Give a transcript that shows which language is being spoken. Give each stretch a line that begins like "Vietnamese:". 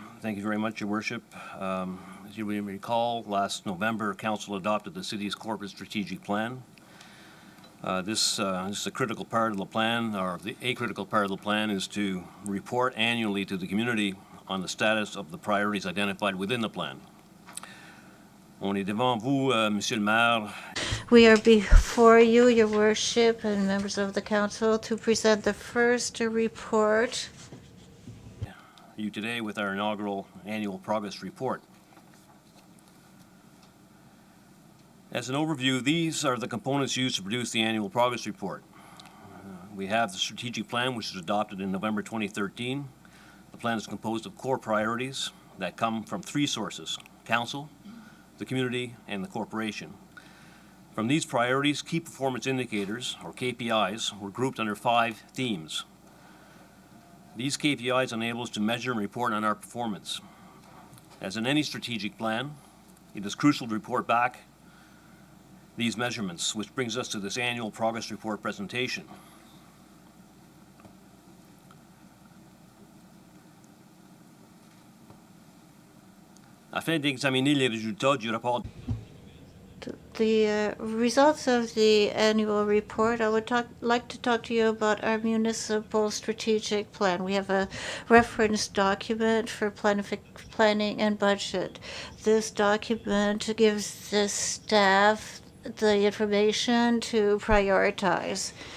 English: Thank you very much, Your Worship. As you may recall, last November, Council adopted the city's corporate strategic plan. This is a critical part of the plan, or a critical part of the plan is to report annually to the community on the status of the priorities identified within the plan.
French: On est devant vous, Monsieur le Maire.
English: We are before you, Your Worship, and members of the Council, to present the first report. You today with our inaugural annual progress report. As an overview, these are the components used to produce the annual progress report. We have the strategic plan, which was adopted in November 2013. The plan is composed of core priorities that come from three sources: Council, the community, and the corporation. From these priorities, key performance indicators, or KPIs, were grouped under 5 themes. These KPIs enable us to measure and report on our performance. As in any strategic plan, it is crucial to report back these measurements, which brings us to this annual progress report presentation.
French: Afin d'examiner les résultats du rapport,
English: The results of the annual report, I would like to talk to you about our municipal strategic plan. We have a reference document for planning and budget. This document gives the staff the information to prioritize.